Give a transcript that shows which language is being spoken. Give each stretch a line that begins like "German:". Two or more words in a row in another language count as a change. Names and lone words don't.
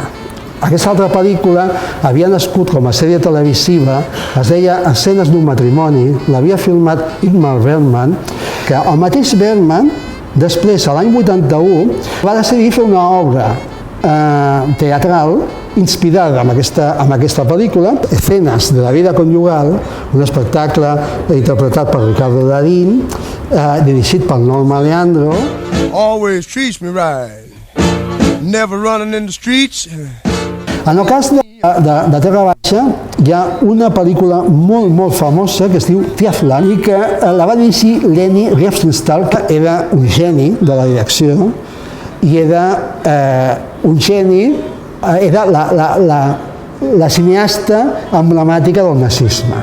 Catalan: Aquesta altra pel·lícula havia nascut com a sèrie televisiva, es deia Escenes d'un matrimoni, l'havia filmat Ingmar Bergman, que el mateix Bergman, després, l'any 81, va decidir fer una obra teatral inspirada en aquesta pel·lícula, Escenes de la vida conyugal, un espectacle interpretat per Ricardo Darín, dirigit per Norma Leandro.
English: Always treats me right. Never running in the streets.
Catalan: En el cas de Terra Baixa hi ha una pel·lícula molt famosa que es diu Tiaflan i que la va dirigir Leni Riefenstahl, que era un geni de la direcció i era un geni, era la cineasta emblemàtica del nazisme.